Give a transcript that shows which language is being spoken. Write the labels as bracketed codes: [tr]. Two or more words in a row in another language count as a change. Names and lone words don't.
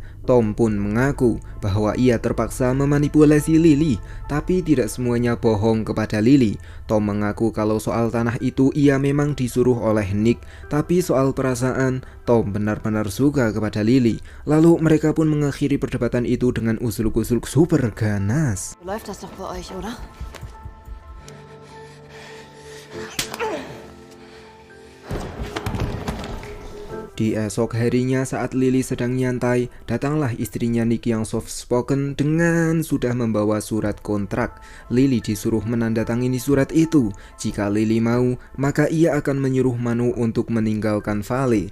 [id] Tom pun mengaku bahwa ia terpaksa memanipulasi Lily, tapi tidak semuanya bohong kepada Lily. Tom mengaku kalau soal tanah itu ia memang disuruh oleh Nick, tapi soal perasaan, Tom benar-benar suka kepada Lily. Lalu mereka pun mengakhiri perdebatan itu dengan usul-usul super ganas. [de] Läuft das doch bei euch, oder? [id] Di esok harinya saat Lily sedang nyantai, datanglah istrinya Nick yang [en] soft spoken [id] dengan sudah membawa surat kontrak. Lily disuruh menandatangani surat itu. Jika Lily mau, maka ia akan menyuruh Manu untuk meninggalkan Vale.